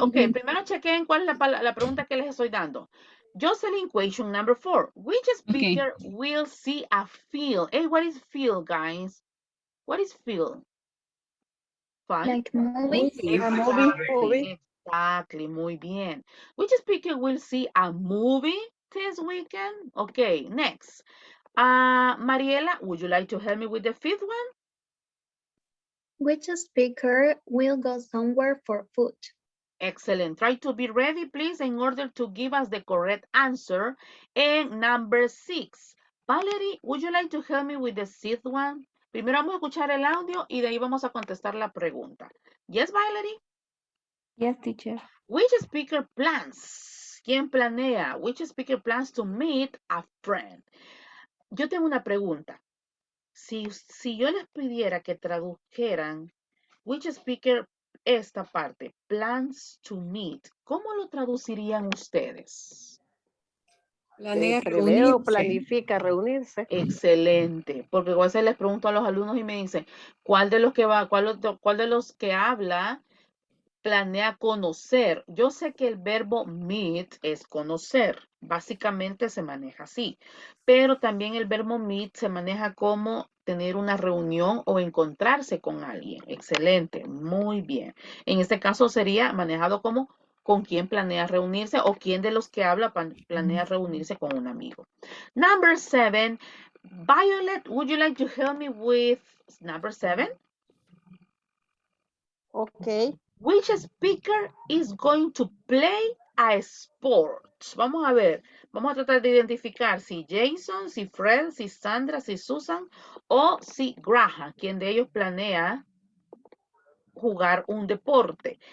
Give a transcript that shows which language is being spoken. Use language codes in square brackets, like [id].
[es] Okay, primero chequen cuál es la pregunta que les estoy dando. [en] Jocelyn, question number 4. Which speaker will see a film? Hey, what is film, guys? What is film? Fun? Like movie. Exactly, [es] muy bien. [en] Which speaker will see a movie this weekend? Okay, next. Mariela, would you like to help me with the fifth one? Which speaker will go somewhere for food? Excellent. Try to be ready, please, in order to give us the correct answer. And number 6. Valerie, would you like to help me with the sixth one? [es] Primero vamos a escuchar el audio y de ahí vamos a contestar la pregunta. [en] Yes, Valerie? Yes, teacher. Which speaker plans? [es] ¿Quién planea? [en] Which speaker plans to meet a friend? [es] Yo tengo una pregunta. Si yo les pidiera que tradujeran [en] which speaker [es] esta parte, [en] plans to meet, [es] ¿cómo lo traducirían ustedes? Planea Primero reunirse. planifica reunirse. Excelente, porque a veces les pregunto a los alumnos y me dicen, ¿cuál de los que habla planea conocer? Yo sé que el verbo meet es conocer, básicamente se maneja así, pero también el verbo meet se maneja como tener una reunión o encontrarse con alguien. Excelente, muy bien. En este caso sería manejado como ¿Con quién planea reunirse o quién de los que habla planea reunirse con un amigo? [en] Number 7. Violet, would you like to help me with number 7? Okay. Which speaker is going to play a sport? [es] Vamos a ver, vamos a tratar de identificar si Jason, si Fred, si Sandra, si Susan o si Graham, quien de ellos planea jugar un deporte.